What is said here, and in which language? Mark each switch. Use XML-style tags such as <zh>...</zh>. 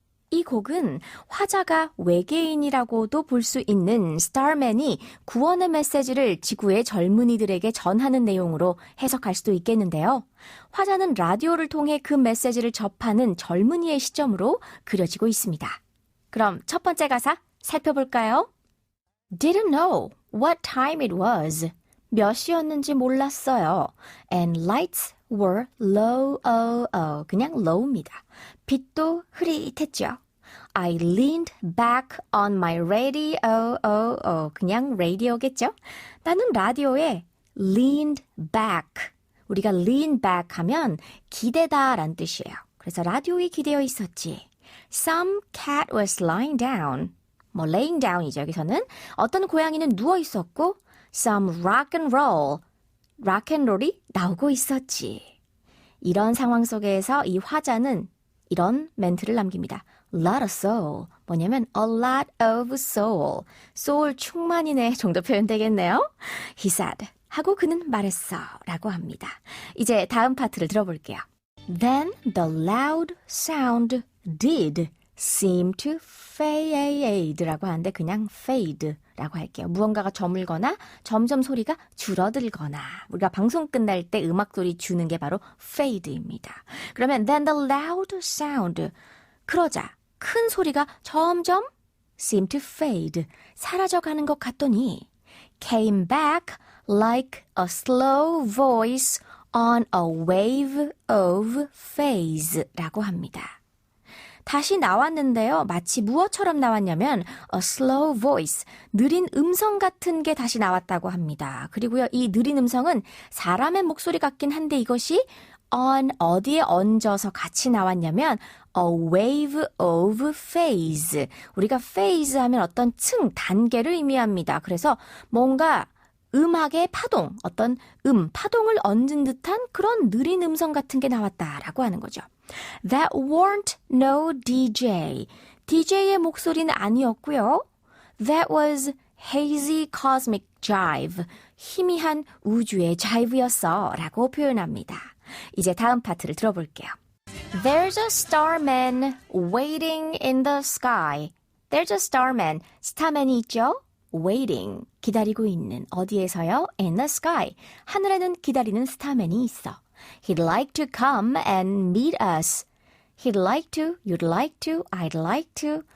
<ko>이 곡은 화자가 외계인이라고도 볼 수 있는 스타맨이 구원의 메시지를 지구의 젊은이들에게 전하는 내용으로 해석할 수도 있겠는데요. 화자는 라디오를 통해 그 메시지를 접하는 젊은이의 시점으로 그려지고 있습니다. 그럼 첫 번째 가사 살펴볼까요?</ko> <en>Didn't know what time it was.</en> <ko>몇 시였는지 몰랐어요.</ko> <en>And lights were low,</en> <ko>그냥 low입니다. 빛도 흐릿했죠.</ko> <en>I leaned back on my radio,</en> <ko>그냥 radio겠죠? 나는 라디오에</ko> <en>leaned back.</en> <ko>우리가</ko> <en>lean back</en> <ko>하면 기대다 라는 뜻이에요. 그래서 라디오에 기대어 있었지.</ko> <en>Some cat was lying down. laying down이죠.</en> <ko>여기서는 어떤 고양이는 누워 있었고</ko> <en>Some rock and roll. rock and roll</en> <ko>이 나오고 있었지. 이런 상황 속에서 이 화자는 이런 멘트를 남깁니다.</ko> <en>lot of soul.</en> <ko>뭐냐면</ko> <en>a lot of soul.</en> <ko>soul 충만이네 정도 표현되겠네요.</ko> <en>He said.</en> <ko>하고 그는 말했어. 라고 합니다. 이제 다음 파트를 들어볼게요.</ko> <en>Then the loud sound did seem to fade</en> <ko>라고 하는데 그냥 fade 라고 할게요. 무언가가 저물거나 점점 소리가 줄어들거나 우리가 방송 끝날 때 음악 소리 주는 게 바로 fade입니다. 그러면</ko> <en>then the loud sound</en> <ko>그러자 큰 소리가 점점</ko> <en>seem to fade</en> <ko>사라져가는 것 같더니</ko> <en>came back like a slow voice on a wave of phase</en> <ko>라고 합니다. 다시 나왔는데요. 마치 무엇처럼 나왔냐면</ko> <en>a slow voice,</en> <ko>느린 음성 같은 게 다시 나왔다고 합니다. 그리고요, 이 느린 음성은 사람의 목소리 같긴 한데 이것이 on 어디에 얹어서 같이 나왔냐면</ko> <en>A wave of phase.</en> <ko>우리가 phase 하면 어떤 층, 단계를 의미합니다. 그래서 뭔가 음악의 파동, 어떤 파동을 얹은 듯한 그런 느린 음성 같은 게 나왔다라고 하는 거죠.</ko> <en>That weren't no DJ.</en> <ko>DJ의 목소리는 아니었고요.</ko> <en>That was hazy cosmic jive.</en> <ko>희미한 우주의 jive였어 라고 표현합니다. 이제 다음 파트를 들어볼게요.</ko> <en>There's a starman waiting in the sky. There's a starman.</en> <ko>스타맨이 있죠?</ko> <en>Waiting.</en> <ko>기다리고 있는. 어디에서요?</ko> <en>In the sky.</en> <ko>하늘에는 기다리는 스타맨이 있어.</ko> <en>He'd like to come and meet us. He'd like to, you'd like to, I'd like to.</en>